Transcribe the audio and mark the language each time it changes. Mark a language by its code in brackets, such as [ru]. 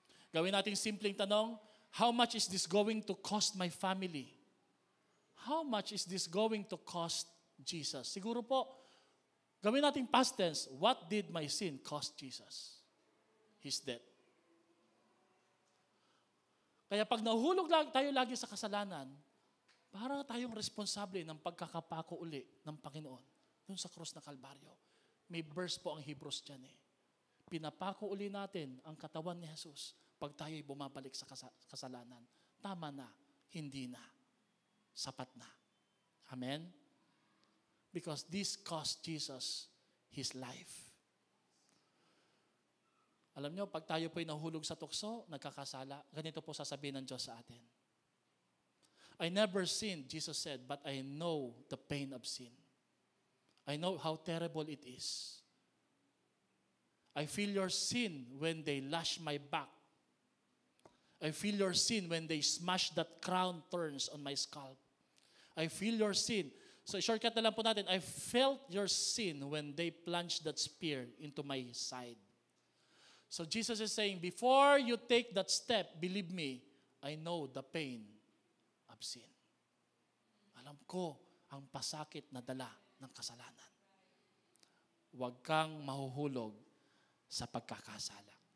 [tl] Gawin natin simpleng tanong, [en] how much is this going to cost my family? How much is this going to cost Jesus? [tl] Siguro po, gawin natin past tense, [en] what did my sin cost Jesus? His death. [tl] Kaya pag nahuhulog tayo lagi sa kasalanan, para tayong responsable ng pagkakapako uli ng Panginoon dun sa krus na Kalbaryo. May verse po ang Hebrews dyan eh. Pinapako uli natin ang katawan ni Jesus pag tayo'y bumabalik sa kasalanan. Tama na, hindi na, sapat na. Amen? [en] Because this cost Jesus His life. [tl] Alam nyo, pag tayo po'y nahulog sa tukso, nagkakasala, ganito po sasabihin ng Diyos sa atin. [en] I never sinned, Jesus said, but I know the pain of sin. I know how terrible it is. I feel your sin when they lash my back. I feel your sin when they smash that crown thorns on my scalp. I feel your sin. [tl] So shortcut na lang po natin, [en] I felt your sin when they plunged that spear into my side. So Jesus is saying, before you take that step, believe me, I know the pain of sin. [tl] Alam ko ang pasakit na dala ng kasalanan. Huwag kang mahuhulog sa pagkakasala.